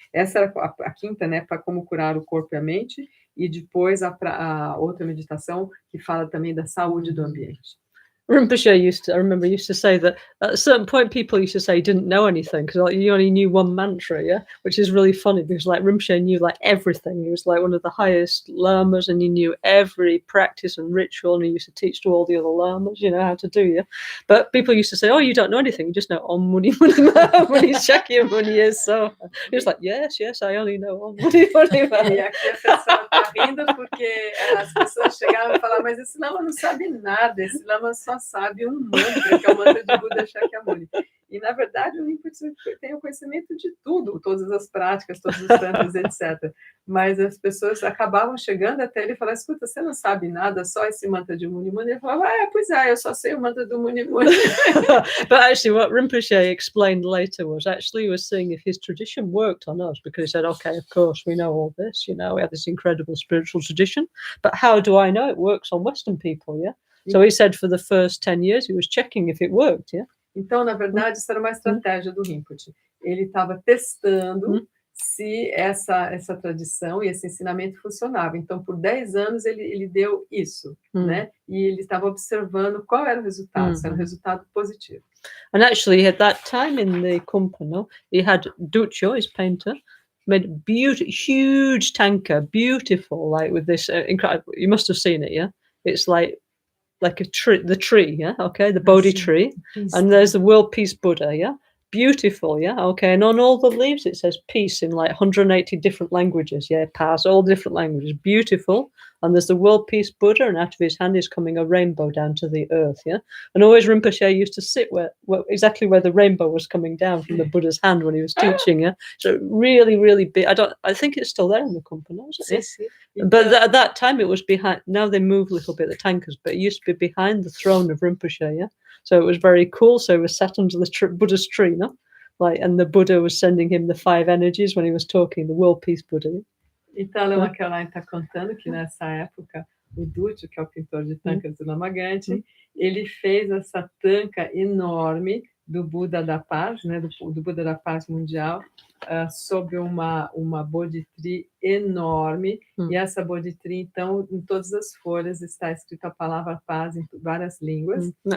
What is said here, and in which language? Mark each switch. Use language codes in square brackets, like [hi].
[pt] Essa era a 5ª, né? Para como curar o corpo e a mente. E depois a outra meditação que fala também da saúde do ambiente. [en] Rinpoche I remember used to say that at a certain point people used to say he didn't know anything because like, you only knew one mantra, yeah, which is really funny because like Rinpoche knew like everything. He was like one of the highest lamas and he knew every practice and ritual and he used to teach to all the other lamas, you know, how to do, yeah. But people used to say, oh, you don't know anything, you just know Om Muni Muni Muni Shakyamuni is. So he was like, yes, I only know Om Muni Muni. [pt] E aqui a pessoa tá rindo porque as pessoas chegavam e falavam, mas esse lama não sabe nada, esse lama só sabe um mantra, que é o mantra de Buda Shakyamuni. E, na verdade, o Rinpoche tem o conhecimento de tudo, todas as práticas, todos os tantras, etc. Mas as pessoas acabavam chegando até ele e falavam, escuta, você não sabe nada, só esse mantra de Muni Muni? Ele falava, pois é, eu só sei o mantra do Muni Muni. [en] But actually, what Rinpoche explained later was actually he was seeing if his tradition worked on us, because he said, okay, of course, we know all this, you know, we have this incredible spiritual tradition, but how do I know it works on Western people, yeah? So he said for the first 10 years, he was checking if it worked, yeah? [pt] Então, na verdade, isso era uma estratégia do Rinpoche. Ele estava testando se essa tradição e esse ensinamento funcionava. Então, por 10 anos, ele deu isso, né? E ele estava observando qual era o resultado, se era um resultado positivo. [en] And actually, at that time in the company, he had Duccio, his painter, made a huge tanker, beautiful, like with this incredible, you must have seen it, yeah? It's like a tree, the tree, yeah, okay, the Bodhi tree, and there's the World Peace Buddha, yeah, beautiful, yeah, okay, and on all the leaves it says peace in like 180 different languages, yeah, pass all different languages, beautiful, and there's the World Peace Buddha, and out of his hand is coming a rainbow down to the earth, yeah, and always Rinpoche used to sit exactly where the rainbow was coming down from the Buddha's hand when he was teaching, yeah, so really, really big. I think it's still there in the company, isn't it? Yeah? But at that time it was behind. Now they move a little bit, the tankers, but it used to be behind the throne of Rinpoche, yeah. So it was very cool. So he was sat under the Buddha's tree, no? Like, and the Buddha was sending him the 5 energies when he was talking, the World Peace Buddha. Yeah? [pt] Então, a Lama Caroline está contando que nessa época o Duccio, que é o pintor de tankas do Lama Gangchen, ele fez essa tanca enorme do Buda da Paz, né, do Buda da Paz Mundial, sobre uma Bodhi tree enorme, e essa Bodhi tree, então, em todas as folhas está escrito a palavra paz em várias línguas.